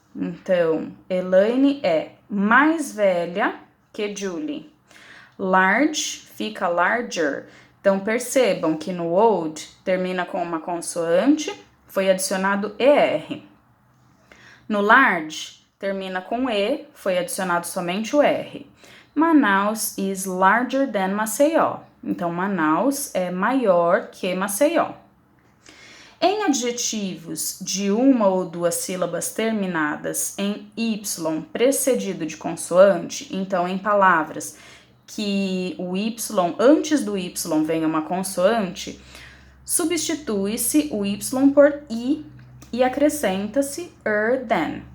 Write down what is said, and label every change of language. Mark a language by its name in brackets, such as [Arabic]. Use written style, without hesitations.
[Portuguese] Então, Elaine é mais velha que Julie. Large fica larger. Então, percebam que no old termina com uma consoante, foi adicionado ER. No large, termina com E, foi adicionado somente o R. [English] Manaus is larger than Maceió. [Portuguese] Então, Manaus é maior que Maceió. Em adjetivos de uma ou duas sílabas terminadas em Y precedido de consoante, então em palavras que o Y, antes do Y vem uma consoante, substitui-se o Y por I e acrescenta-se than.